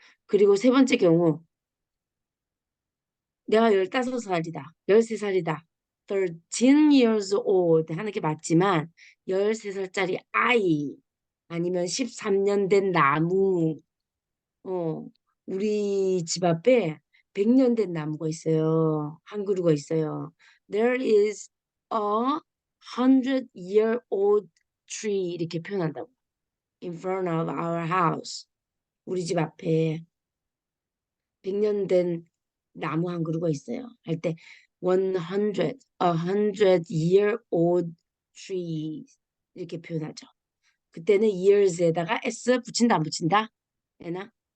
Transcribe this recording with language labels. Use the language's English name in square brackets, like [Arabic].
[Korean] 그리고 세 번째 경우 내가 15살이다. 13살이다. [English] 13 years old [Korean] 하는 게 맞지만 13살짜리 아이 아니면 13년 된 나무 어 우리 집 앞에 100년 된 나무가 있어요. 한 그루가 있어요. [English] There is a 100-year-old tree [Korean] 이렇게 표현한다고. [English] In front of our house. [Korean] 우리 집 앞에 100년 된 나무 한 그루가 있어요. 할 때 [English] 100 year old tree [Korean] 이렇게 표현하죠. 그때는 years에다가 s 붙인다 안 붙인다? 되나?